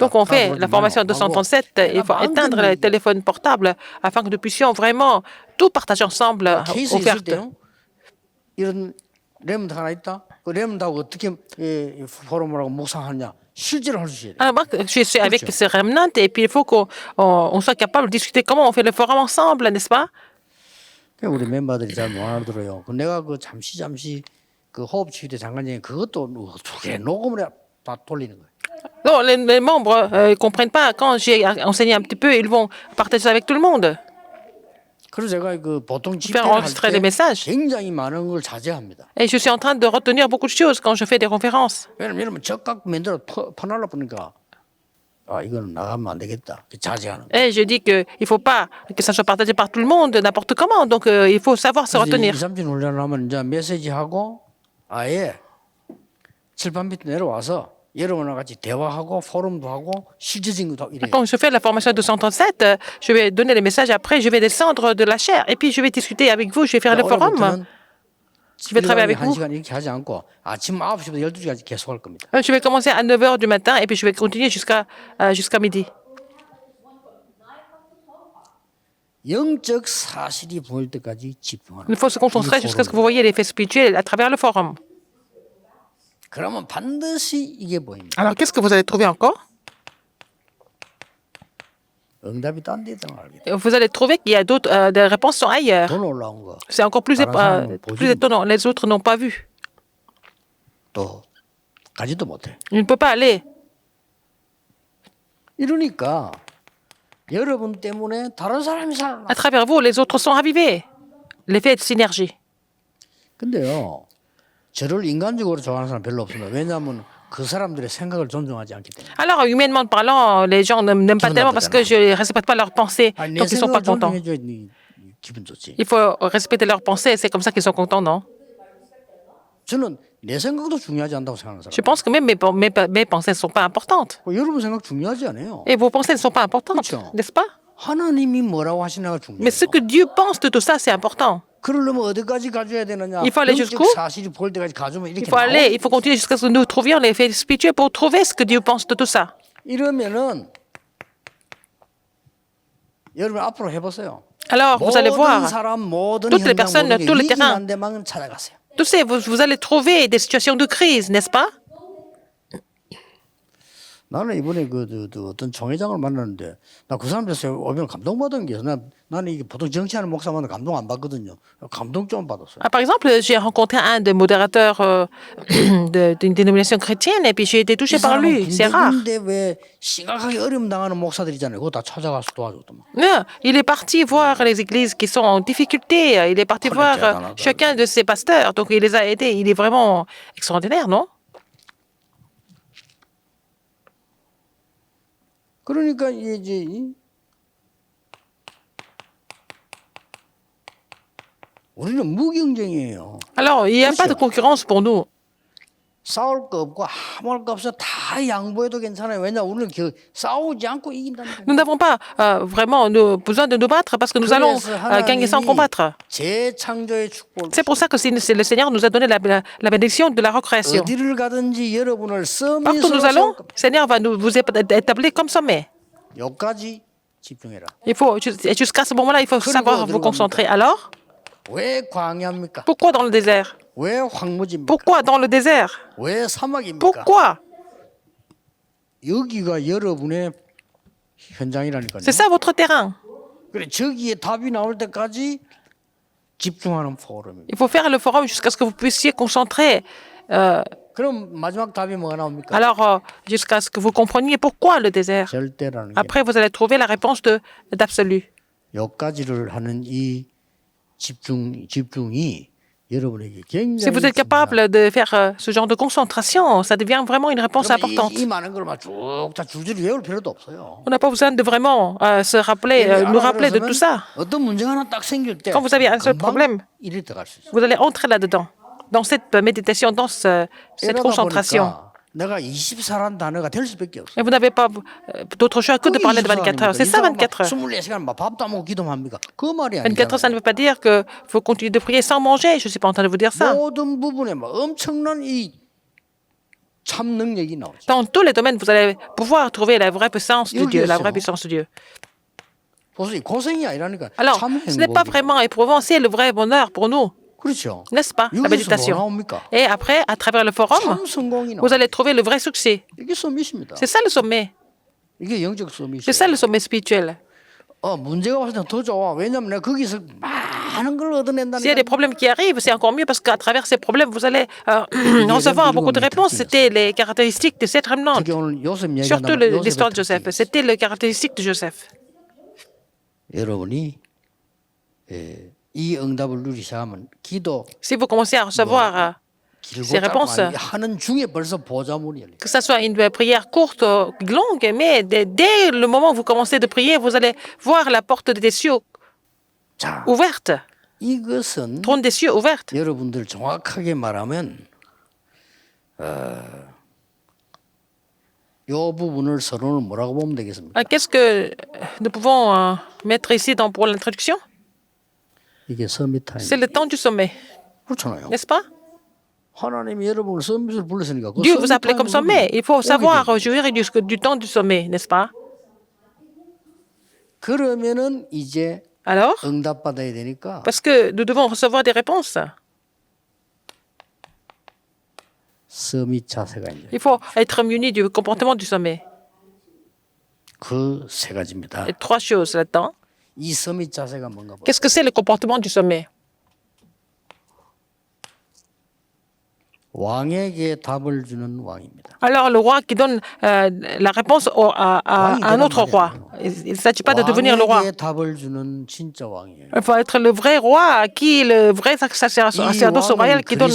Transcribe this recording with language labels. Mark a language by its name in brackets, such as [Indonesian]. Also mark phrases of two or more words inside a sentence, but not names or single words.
[French] Donc on fait la formation 237. Il faut éteindre les téléphones portables afin que nous puissions vraiment tout partager ensemble [Korean] 케이스 있을 [French] ouverte. [Korean] 때요. 이런 렘드 하나 있다. 그 렘드하고 어떻게 포럼을 하고 묵상하냐. 실제로 할 수 있어야 돼. [French] Alors moi, je suis avec ces remnants et puis il faut qu'on soit capable de discuter comment on fait le forum ensemble, n'est-ce pas? [Korean] 우리 멤버들이 잘 못 알아들어요. 내가 그 잠시 그 호흡치유대 장관장이 그것도 어떻게 녹음을 다 돌리는 거예요. [French] Non, les membres ne comprennent pas. Quand j'ai enseigné un petit peu, ils vont partager ça avec tout le monde. [Korean] 그래서 제가 그 보통 [French] Faire [Korean] 집회를 [French] enregistrer les [Korean] 할 때 [French] messages. [Korean] 굉장히 많은 걸 자제합니다. [French] Et je suis en train de retenir beaucoup de choses quand je fais des conférences. [Korean] 왜냐면 적각 만들어 퍼날라 보니까 아 이거는 나가면 안 되겠다. 자제하는. [French] Et je dis qu'il ne faut pas que ça soit partagé par tout le monde, n'importe comment. Donc il faut savoir se retenir. [Korean] 2, 30분 훈련을 하면 이제 메시지하고 아예 칠판 밑에 내려와서 여러분과 같이 대화하고 포럼도 하고 실제적인 것도 이래요. [French] Quand je fais la formation 237, je vais donner les messages. Après, je vais descendre de la chair. Et puis, je vais discuter avec vous. Je vais faire le forum. Je vais travailler avec vous. [Korean] 1시간 이렇게 하지 않고 아침 9시부터 12시까지 계속 할 겁니다. [French] Je vais commencer à 9 h du matin et puis je vais continuer jusqu'à midi. [Korean] 영적 사실이 보일 때까지 집중하는 [French] Il faut se concentrer jusqu'à ce que vous voyez l'effet spirituel à travers le forum. [Korean] 그러면 반드시 이게 보입니다. [French] Alors, qu'est-ce que vous allez trouver encore? [Korean] 응답이 딴 데 있다는 걸 알게 돼요. [French] Vous allez trouver qu'il y a d'autres, des réponses sont ailleurs. [Korean] 돈 올라온 거. [French] C'est encore plus étonnant. Les autres n'ont pas vu. [Korean] 또 가지도 못해. [French] Il ne peut pas aller. [Korean] 이러니까 여러분 때문에 다른 사람이 살아나. [French] À travers vous, les autres sont ravivés. L'effet de synergie. [Korean] 근데요, 저를 인간적으로 좋아하는 사람 별로 없습니다. 왜냐하면 그 사람들의 생각을 존중하지 않기 때문에. [French] Alors, humainement parlant, les gens ne m'aiment pas tellement parce que je ne respecte pas leurs pensées. [Korean] 아니, 내 [French] Donc, ils ne sont pas [Korean] 생각을 [French] contents. [Korean] 존중해줘야 기분 좋지. [French] Il faut respecter leurs pensées. C'est comme ça qu'ils sont contents, non? [Korean] 저는 내 생각도 중요하지 않다고 생각하는 [French] Je [Korean] 사람. [French] pense que même mes pensées ne sont pas importantes. [Korean] 여러분 생각 중요하지 않아요. [French] Et vos pensées ne sont pas importantes, [Korean] 그렇죠. [French] n'est-ce pas? [Korean] 하나님이 뭐라고 하시나가 [French] Mais ce [Korean] 중요해요. [French] que Dieu pense de tout ça, c'est important. [Korean] 그러려면 어디까지 가져야 되느냐? [French] Il faut aller [Korean] 영적 [French] jusqu'où? [Korean] 사실이 보일 때까지 가져오면 [French] Il [Korean] 이렇게 [French] faut aller, [Korean] 나오죠. [French] il faut continuer jusqu'à ce que nous trouvions l'effet spirituel pour trouver ce que Dieu pense de tout ça. [Korean] 이러면은 여러분 앞으로 해보세요. [French] Alors, vous allez [Korean] 모든 [French] voir, [Korean] 사람, 모든 [French] toutes les [Korean] 현장, [French] personnes, [Korean] 모든 게 [French] tous les [Korean] 위기 [French] terrains. [Korean] 난 데만 찾아가세요. [French] tu sais, vous allez trouver des situations de crise, n'est-ce pas? [Korean] 나는 이번에 어떤 총회장을 만났는데 나 그 사람들에서 오면 감동받은 게 나는 이게 보통 정치하는 목사만 감동 안 받거든요. 감동 좀 받았어요. [French] Ah, par exemple, j'ai rencontré un des modérateurs d'une dénomination chrétienne et puis j'ai été touché par lui. C'est rare. [Korean] 근데 왜 심각하게 어려움 당하는 목사들이잖아요. 그거 다 찾아가서 도와줬더만. [French] Non, il est parti voir les églises qui sont en difficulté. Il est parti voir chacun de ses pasteurs. Donc, il les a aidés. Il est vraiment extraordinaire, non? [Korean] 그러니까 이제 우리는 무경쟁이에요. [French] Alors, il n'y a pas de concurrence pour nous. [Korean] 싸울 거 없고 아무 할 거 없어 다 양보해도 괜찮아요. 왜냐 우리는 싸우지 않고 이긴다니까. [French] Nous n'avons pas vraiment besoin de nous battre parce que nous allons gagner sans combattre. [Korean] 재창조의 축복을 [French] C'est pour ça que le Seigneur nous a donné la bénédiction de la recréation. [Korean] 어디를 가든지 여러분을 [French] Partout où nous allons, le Seigneur va vous établir comme sommet. [Korean] 여기까지 집중해라. [French] Il faut, jusqu'à ce moment-là, il faut savoir vous concentrer. Alors, [Korean] 왜 광야입니까? [French] pourquoi dans le désert? [Korean] 왜 황무지입니까? [French] Pourquoi dans le désert? [Korean] 왜 사막입니까? [French] Pourquoi? [Korean] 여기가 여러분의 현장이라니까요. [French] C'est ça votre terrain. [Korean] 그래 저기에 답이 나올 때까지 집중하는 포럼입니다. [French] Il faut faire le forum jusqu'à ce que vous puissiez concentrer. [Korean] 그럼 마지막 답이 뭐가 나옵니까? [French] Alors, jusqu'à ce que vous compreniez pourquoi le désert. [Korean] 절대라는 게 [French] Après, vous allez trouver la réponse d'absolu. [Korean] 여기까지를 하는 이 집중이 여러분에게 [French] Si [Korean] 굉장히 [French] vous êtes capable de faire ce genre de concentration, ça devient vraiment une réponse importante. [Korean] 이 많은 걸 막 쭉 다 줄줄이 외울 필요도 없어요. [French] On n'a pas besoin de vraiment se rappeler, nous rappeler de tout ça. [Korean] 어떤 문제가 하나 딱 생길 때 [French] Quand vous avez un seul problème, [Korean] 이리 들어갈 수 있어요. [French] vous allez entrer là-dedans, dans cette méditation, dans cette [Korean] 이러다 [French] concentration. [Korean] 보니까 내가 24란 단어가 될 수밖에 없어요. [French] Et vous n'avez pas d'autre choix que de parler de 24 heures. C'est ça, 24 heures. [Korean] 24시간 막 밥도 안 먹고 기도만 합니까? 그 말이 [French] 24 heures, ça ne [Korean] 아니잖아요. [French] veut pas dire qu'il faut continuer de prier sans manger. Je ne suis pas en train de vous dire ça. [Korean] 모든 부분에 막 엄청난 이 참 능력이 나오죠. [French] Dans tous les domaines, vous allez pouvoir trouver la vraie puissance de Dieu, la vraie puissance de Dieu. [Korean] 보세요. 고생이 아니라니까. [French] Alors, [Korean] 참 [French] ce n'est pas [Korean] 행복이에요. [French] vraiment éprouvant, c'est le vrai bonheur pour nous, [Korean] 그렇죠. [French] n'est-ce pas, la [Korean] 여기서 뭐 [French] méditation. [Korean] 나옵니까? [French] Et après, à travers le forum, [Korean] 참 성공이 나와요. [French] vous allez trouver le vrai succès. [Korean] 이게 서밋입니다. [French] C'est ça le sommet. [Korean] 이게 영적 서밋이에요. [French] C'est ça le sommet spirituel. [Korean] 문제가 왔을 때 더 좋아. 왜냐하면 내가 거기서 많은 걸 얻어낸다니까. [French] S'il y a des problèmes qui arrivent, c'est encore mieux parce qu'à travers ces problèmes, vous allez recevoir beaucoup de réponses. C'était les caractéristiques de cette remnant. [Korean] 특히 오늘 요셉 [French] Surtout [Korean] 얘기한다면 [French] l'histoire de [Korean] 요셉의 [French] Joseph. [Korean] 특징이 [French] C'était les caractéristiques de Joseph. [Korean] 여러분이 이 응답을 누리기 시작하면 기도 [French] Si vous commencez à recevoir [Korean] 길고 [French] ces [Korean] 짧고 [French] réponses, [Korean] 아니, 하는 중에 벌써 보좌문이 열려요. [French] que ce soit une prière courte ou longue, mais dès le moment où vous commencez de prier, vous allez voir la porte des cieux [Korean] 자, [French] ouverte, [Korean] 이것은 [French] trône des cieux ouverte. [Korean] 여러분들 정확하게 말하면 이 부분을 서론을 뭐라고 보면 되겠습니까? [French] Qu'est-ce que nous pouvons mettre ici pour l'introduction? [Korean] 이게 [English] summit time. [French] C'est le temps du sommet, [Korean] 그렇잖아요. [French] n'est-ce pas? [Korean] 하나님이 여러분을 서밋을 불렀으니까 그 [French] Dieu vous [Korean] 서밋 [French] appelait comme [Korean] 타임을 [French] sommet. Il faut [Korean] 오게 [French] savoir [Korean] 돼요. [French] jouir du temps du sommet, n'est-ce pas? [Korean] 그러면은 이제 [French] Alors, [Korean] 응답받아야 되니까 [French] parce que nous devons recevoir des réponses, [Korean] 서밋 자세가 있는 [French] il faut être muni du comportement du sommet. [Korean] 그 세 가지입니다. [French] Il y a trois choses là-dedans. [Korean] 이 서밋 자세가 뭔가 봐. [French] Qu'est-ce que c'est le comportement du sommet? [Korean] 왕에게 답을 주는 왕입니다. [French] Alors, le roi qui donne la réponse à un autre roi. Il ne s'agit pas de devenir le roi. [Korean] 왕에게 답을 주는 진짜 왕이에요. [French] Il faut être le vrai roi, le vrai sacerdoce royal qui donne